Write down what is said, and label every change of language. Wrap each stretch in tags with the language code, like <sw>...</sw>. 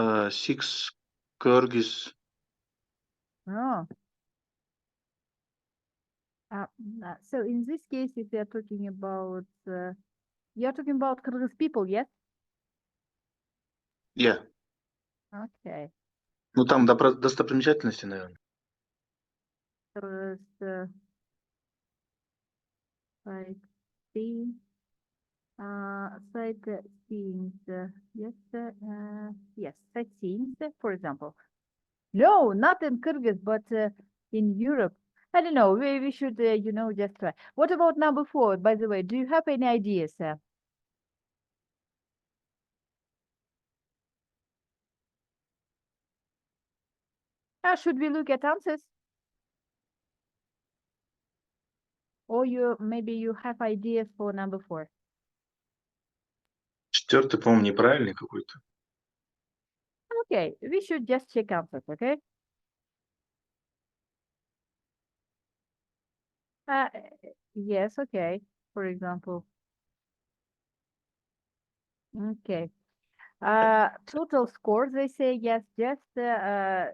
<en>6 Kyrgyz. Oh. So in this case, if we are talking about, you're talking about Kyrgyz people, yes? Yeah. Okay.</en> <ru>Ну, там достопримечательности, наверное.</ru> <en>Kyrgyz, sightseeing, sightseeing, yes, yes, sightseeing, for example. No, not in Kyrgyz, but in Europe. I don't know. We should, you know, just try. What about number 4, by the way? Do you have any ideas? Should we look at answers? Or maybe you have ideas for number 4?</en> <ru>4-й, по-моему, неправильный какой-то.</ru> <en>Okay, we should just check answers, okay? Yes, okay. For example. Okay. Total score, they say yes, just 13.</en>